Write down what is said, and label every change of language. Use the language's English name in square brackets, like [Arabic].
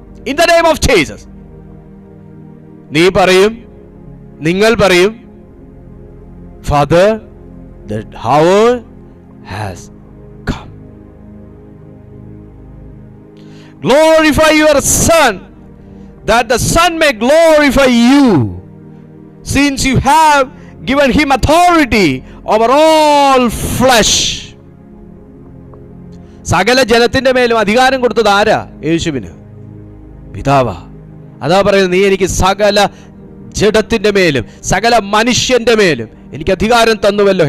[English] in the name of Jesus [Malayalam] നിങ്ങൾ പറയും, [English] Father the hour has come. glorify your Son, that the Son may glorify you, since you have given him authority over all flesh. [Malayalam] സകല ജനത്തിന്റെ മേലും അധികാരം കൊടുത്തത് ആരാ? യേശുവിന്, പിതാവാ. അതാ പറയുന്നത്, നീ എനിക്ക് സകല ജഡത്തിന്റെ മേലും സകല മനുഷ്യന്റെ മേലും എനിക്ക് അധികാരം തന്നുവല്ലോ.